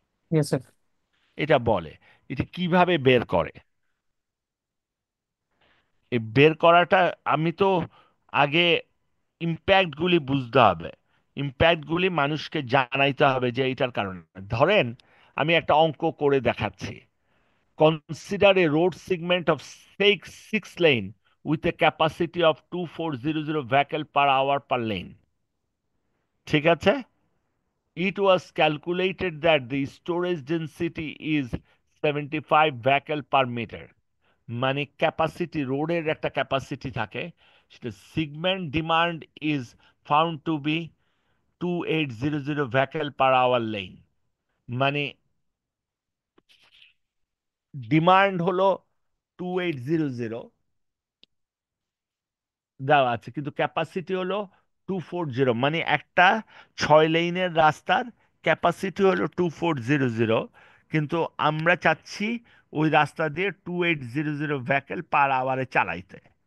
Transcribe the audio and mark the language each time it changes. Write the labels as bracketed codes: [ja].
[en] Yes sir. [bn] এটা বলে। এটা কিভাবে বের করে? এই বের করাটা আমি তো আগে ইম্প্যাক্টগুলি বুঝতে হবে, ইম্প্যাক্টগুলি মানুষকে জানাইতে হবে যে এটার কারণে। ধরেন আমি একটা অঙ্ক করে দেখাচ্ছি। [en] Consider a road segment of six lane with a capacity of 2400 vehicle per hour per lane. [bn] ঠিক আছে? [en] It was calculated that the storage density is 75 vehicle per meter. [bn] মানে ক্যাপাসিটি, রোডের একটা ক্যাপাসিটি থাকে, সেটা segment demand [en] Is found to be 2800 vehicle per hour lane। [bn] মানে demand হলো 2800 দেওয়া আছে, কিন্তু ক্যাপাসিটি হলো 240, মানে একটা 6 লেনের রাস্তার ক্যাপাসিটি হলো 2400, কিন্তু আমরা চাচ্ছি ওই রাস্তা দিয়ে 2800 ভেহিকেল পার আওয়ারে চালাইতে।